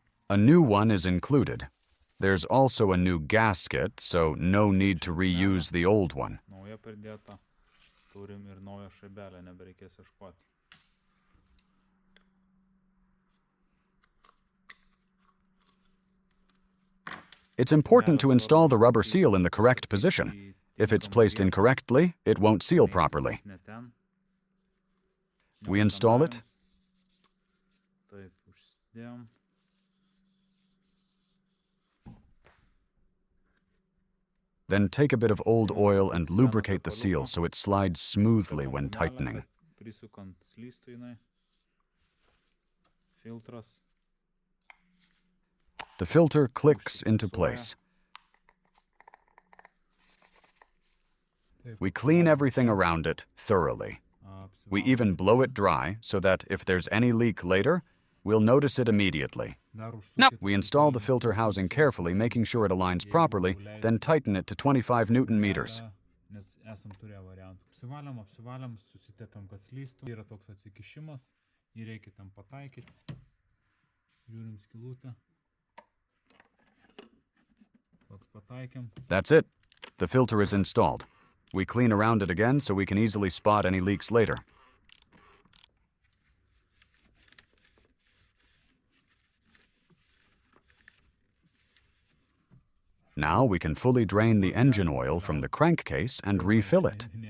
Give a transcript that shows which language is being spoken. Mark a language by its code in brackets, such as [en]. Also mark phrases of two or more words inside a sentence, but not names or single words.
[en] A new one is included. There's also a new gasket, so no need to reuse the old one. [lt] Nauja pridėta. Turim ir naują šaibelę, nebereikės ieškoti. [en] It's important to install the rubber seal in the correct position. If it's placed incorrectly, it won't seal properly. We install it. [lt] Taip, užsidėjom. [en] Then take a bit of old oil and lubricate the seal so it slides smoothly when tightening. [lt] Prisukant slystų jinai. Filtras. [en] The filter clicks into place. We clean everything around it thoroughly. We even blow it dry so that if there's any leak later, we'll notice it immediately. We install the filter housing carefully, making sure it aligns properly, then tighten it to 25 Newton meters. [lt] Nes esam turėję variantų. Apsivalėm, susitepėm, kad slystų. Yra toks atsikišimas, jį reikia tam pataikyti. Žiūrim skylutę. Toks pataikėm. [en] That's it. The filter is installed. We clean around it again so we can easily spot any leaks later. Now we can fully drain the engine oil from the crankcase and refill it.